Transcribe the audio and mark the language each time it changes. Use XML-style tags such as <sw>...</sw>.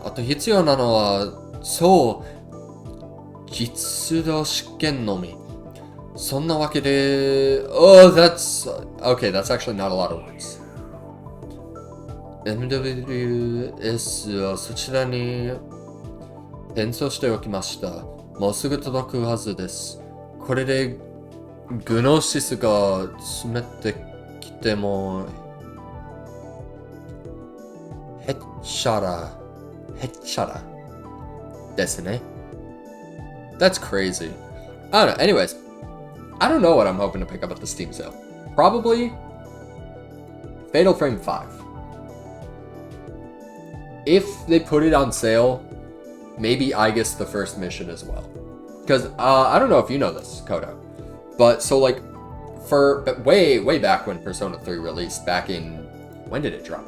<ja>あと必要なのはそう実動試験のみ。そんなわけで</ja> <en>Oh, that's okay, that's actually not a lot of words.</en> <ja>MWS はそちらに転送しておきました。もうすぐ届くはずです。これでグノシスが詰めてきてもへっちゃらですね。</ja> <en>That's crazy. I don't know. Anyways, I don't know what I'm hoping to pick up at the Steam sale. Probably Fatal Frame 5. If they put it on sale, maybe I guess the first mission as well. Because I don't know if you know this, Kodo, but so like for way back when Persona 3 released, back in when did it drop?</en>